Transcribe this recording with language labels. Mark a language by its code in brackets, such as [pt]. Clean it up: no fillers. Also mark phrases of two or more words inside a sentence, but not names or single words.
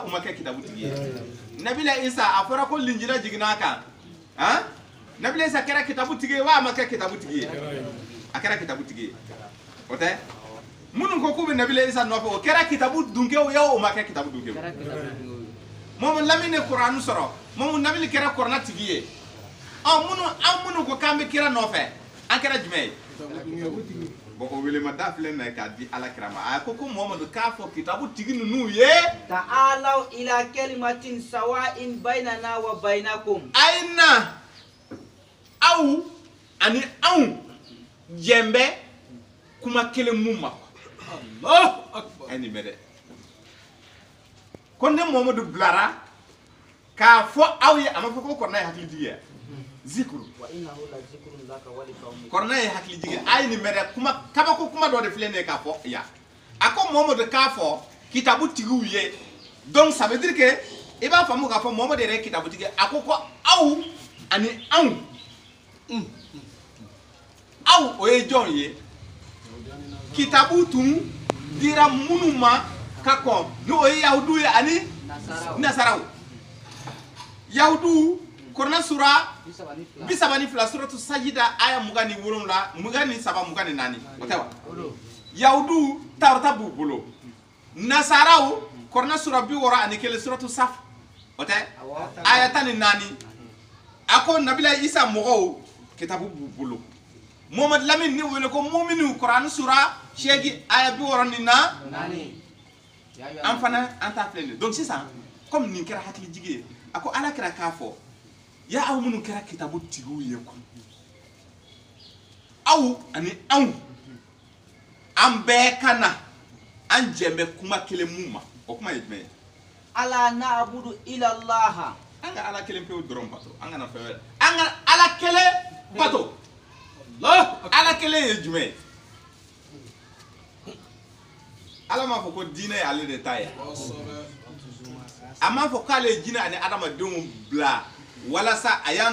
[bm] u ma kɛ kitabu tigi ye Nabila Isa a fɔra ko linjila jiginna a kan han Nabila Isa kɛra kitabu tigi ye wa a ma kɛ kitabu tigi ye a kɛra kitabu tigi ye o tɛ minnu ko k'u bɛ Nabila Isa nɔfɛ o kɛra kitabu dunkɛw ye o ma kɛ kitabu dunkɛw Muhammad Lamini ye Qur'an sɔrɔ Muhammad Lamini kɛra Qur'an tigi ye minnu ko k'an bɛ kira nɔfɛ an kɛra jumɛn ye bon o wele ma da filɛ na k'a di ala kira ma a ko Muhammadu k'a fɔ kitabu tigi ninnu ye [ar] تعالوا إلى كلمة سواء بيننا وبينكم [bm] ayina aw ani anw jɛnbɛ kuma kelen mun ma [ar] الله أكبر [bm] ay ni mɛ dɛ ko ne Muhammadu bilara k'a fɔ aw ye a ma fɔ ko kɔrɔna ye hakilitigi ye zikru [ar] وإنه لذكر لك ولقومك [bm] kɔrɔna ye hakilitigi ay ni mɛ dɛ kuma kabako kuma dɔ de filɛ ne k'a fɔ ya a ko Muhammadu k'a fɔ kitabu tigiw ye [fr] donc ça veut dire que [bm] i b'a faamu k'a fɔ Muhammadu yɛrɛ ye kitabu tigi a ko aw ani anw aw o ye jɔn ye kitabu tun dira minnu ma ka kɔn n'o ye yahudu ye ani nasaraw yahudu Qur'an sura 32 suratu sajida aya 27 24 o tɛ wa yahudu tawrata b'u bolo nasaraw Qur'an sura 61 suratu saf o tɛ aya 14 a ko Nabila Isa mɔgɔw kitabu b'u bolo Muhammad Lamin ni wele ko mu'minu Qur'an sura 8 aya 64 an fana an ta filɛ donc sisan comme nin kɛra hakilijigi ye a ko ala kira k'a fɔ ya aw minnu kɛra kitabu tigiw ye ko aw ani anw an bɛɛ ka na an jɛnbɛ kuma kelen mun ma o kuma ye jumɛn ye [ar] ألا نعبد إلا الله [bm] an ka ala kelen pewu dɔrɔn bato an kana fɛn wɛrɛ an ka ala kelen bato ala kelen ye jumɛn ye ala m'a fɔ ko diinɛ ye ale de ta ye a m'a fɔ k'ale ye jinɛ ani adamadenw bila walasa a y'an